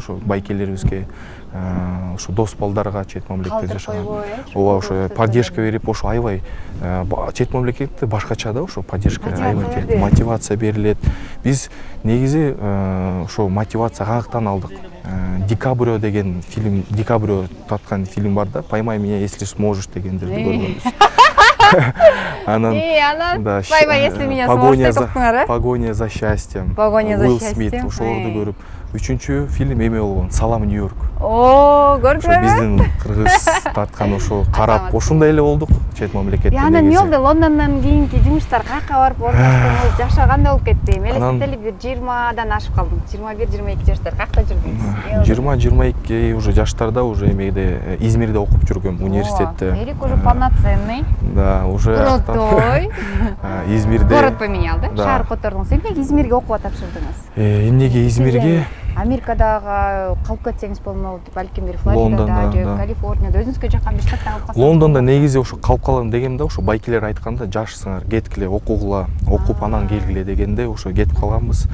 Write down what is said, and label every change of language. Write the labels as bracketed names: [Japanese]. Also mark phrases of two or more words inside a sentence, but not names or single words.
[Kyrgyz] Ошо байкелерибизге, ошо дос балдарга чет мамлекетте жашаган. Ооба, ошо поддержка берип, ошо аябай чет мамлекетте башкача да, ошо поддержка аябай мотивация берилет. Биз негизи ошо мотивация каяктан алдык? Дикабрио деген фильм, Дикабрио таткан фильм бар да, [Russian] «Поймай меня, если сможешь» [Kyrgyz] дегендерди көргөнбүз. [Russian] Анан «Поймай, если меня сможешь» [Kyrgyz] деп токтуңар, [Russian] «Погоня за счастьем», «Погоня за Уилл счастьем», Смит, [Kyrgyz] ошолорду көрүп. Үчүнчү фильм эме болгон, «Салам Нью-Йорк». О, көрдүңөрбү? Биздин кыргыз тарткан ошо карап, ошондой эле болдук чет мамлекетте. Анан эмне болду? Лондондон кийинки жумуштар каяка барып орноштуңуз, жашоо кандай болуп кетти? Элестетели, бир 20дан ашып калдыңыз, 21-22 жаштар каякта жүрдүңүз? 20-22 уже жаштарда уже эмеде Измирде окуп жүргөм, университетте. [Russian] Эрик уже полноценный. Да, уже крутой. [Kyrgyz] Измирде. [Russian] Город поменял, [Kyrgyz] да? Шаар котордуңуз. Эмнеге Измирге окууга тапшырдыңыз? Эмнеге Измирге? Америкадагы калып кетсеңиз болмок, балким бир Флоридада же Калифорнияда өзүңүзгө жаккан бир штаттан калып калсаңыз. Лондондо негизи ошо калып калам дегенде, ошо байкелер айтканда, жашсыңар, кеткиле, окугула, окуп анан келгиле дегенде ошо кетип калганбыз.